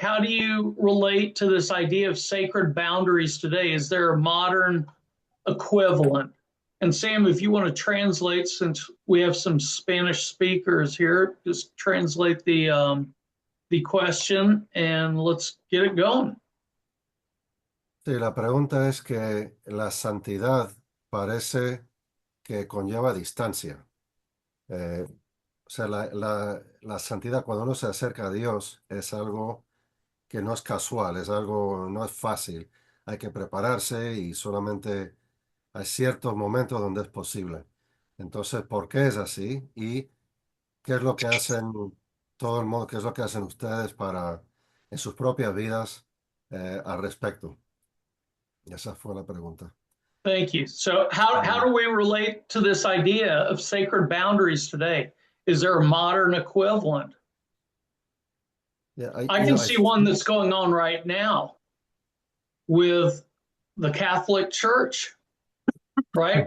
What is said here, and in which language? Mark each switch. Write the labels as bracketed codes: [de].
[en] How do you relate to this idea of sacred boundaries today? Is there a modern equivalent? And Sam, if you want to translate, since we have some Spanish speakers here, just translate the question and let's get it going. [es] Sí, la pregunta es que la santidad parece que conlleva distancia. O sea, la santidad, cuando uno se acerca a Dios, es algo que no es casual, es algo, no es fácil. Hay que prepararse y solamente hay ciertos momentos donde es posible. Entonces, ¿por qué es así? ¿Y qué es lo que hacen todo el mundo, qué es lo que hacen ustedes en sus propias vidas al respecto? Esa fue la pregunta. [en] Thank you. So how do we relate to this idea of sacred boundaries today? Is there a modern equivalent? Yeah, I can see one that's going on right now with the Catholic Church, right?